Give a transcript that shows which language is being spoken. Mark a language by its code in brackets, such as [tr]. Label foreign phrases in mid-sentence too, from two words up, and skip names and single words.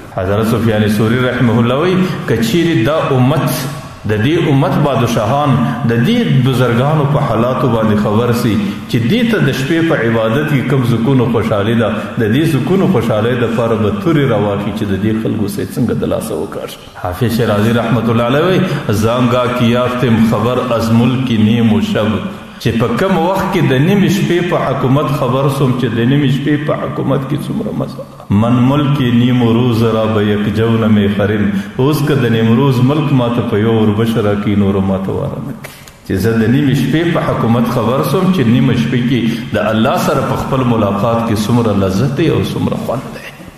[ps] حضرت سفیان ثوری [ar] رحمه الله [ps] وایي که چیرې دا امت د دې امت بادشاهان د دې بزرګانو په حالاتو باندې خبر سي چې دې ته د شپې په عبادت کې کوم سکون او خوشحالي ده، د دې سکون او خوشحالۍ دپاره به تورې راواخلي چې د دې خلکو سره څنګه د لاسه وکړ. [fa] حافظ شیرازي [ar] رحمت الله علیه [fa] وایي زانگاه کی یافتم خبر از ملک نیم و شب، [ps] چې په کوم وخت کې د نیمې شپې په حکومت خبر سوم چې د نیمې شپې په حکومت کې څومره مزه من [fa] ملک نیم روز را به یک جون میخرم. [ps] اوس که د نیمروز ملک ماته په یو وربشه راکړي نور ماته واره نه کړي چې زه د نیمې شپې په حکومت خبر سوم چې نیمه شپې کې د الله سره په خپل ملاقات کې څومره لذت دی او څومره خوند دی.